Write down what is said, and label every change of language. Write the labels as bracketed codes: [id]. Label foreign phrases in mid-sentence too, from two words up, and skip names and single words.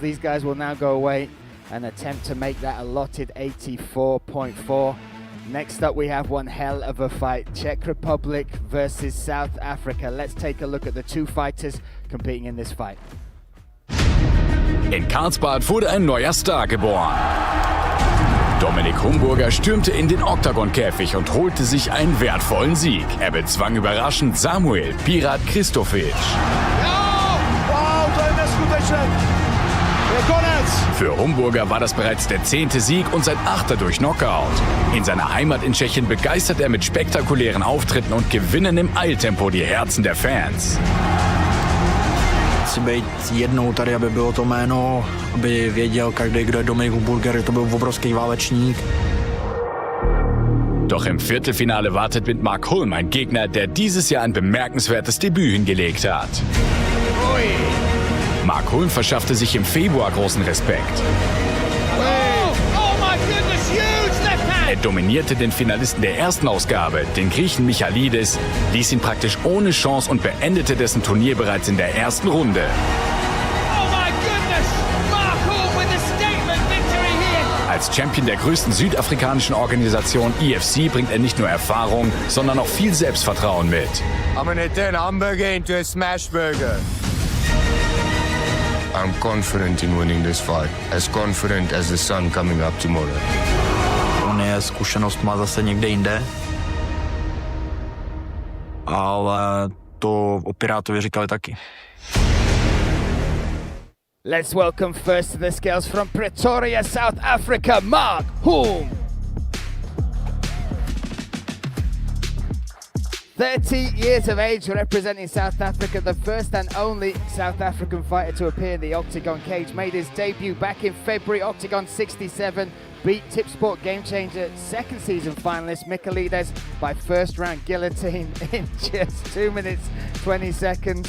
[en] These guys will now go away and attempt to make that allotted 84.4. Next up, we have one hell of a fight. Czech Republic versus South Africa. Let's take a look at the two fighters competing in this fight. [de] In Karlsbad wurde ein neuer Star geboren. Dominik Hornberger stürmte in den Oktagon-Käfig und holte sich einen wertvollen Sieg. Er bezwang überraschend Samuel Pirat Kristofic. Für Hornberger war das bereits der 10. Sieg und sein 8. durch Knockout. In seiner Heimat in Tschechien begeistert er mit spektakulären Auftritten und Gewinnen im Eiltempo die Herzen der Fans. [cs] Chci být jednou tady, aby bylo to jméno, aby věděl každý, kdo je Dominik Hornberger, to byl obrovský válečník. [de] Doch im Viertelfinale wartet mit Mark Holm ein Gegner, der dieses Jahr ein bemerkenswertes Debüt hingelegt hat. Mark Holm verschaffte sich im Februar großen Respekt. Er dominierte den Finalisten der ersten Ausgabe, den Griechen Michalidis, ließ ihn praktisch ohne Chance und beendete dessen Turnier bereits in der ersten Runde. Als Champion der größten südafrikanischen Organisation EFC bringt er nicht nur Erfahrung, sondern auch viel Selbstvertrauen mit. [en] I'm gonna turn a hamburger into a smash burger. I'm confident in winning this fight, as confident as the sun coming up tomorrow. [cs] On je zkušenost má zase někde jinde ale to o Pirátovi říkali taky. [en] Let's welcome first to the scales from Pretoria, South Africa, Mark Holm. 30 years of age, representing South Africa, the first and only South African fighter to appear in the Oktagon cage, made his debut back in February, Oktagon 67, beat Tipsport Game Changer second season finalist Michaelides by first round guillotine in just 2 minutes 20 seconds.